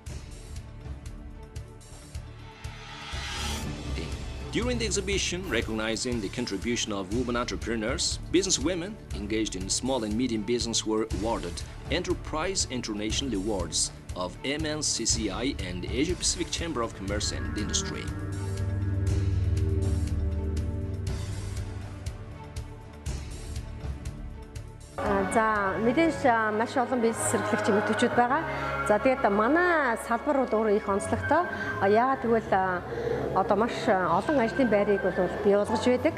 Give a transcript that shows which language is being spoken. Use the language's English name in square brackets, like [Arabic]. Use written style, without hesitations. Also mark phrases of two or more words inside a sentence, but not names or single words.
[English] During the exhibition, recognizing the contribution of women entrepreneurs, businesswomen engaged in small and medium business were awarded Enterprise International Awards of MNCCI and Asia Pacific Chamber of Commerce and Industry. [Mongolian] За мэдээж маш олон бизнес эрхлэгч эмэгтэйчүүд байгаа. За тэгээд манай салбар бол өөрөө их онцлогтой. Яагаад тэгвэл одоо маш олон ажлын байрыг бол бий болгож байдаг.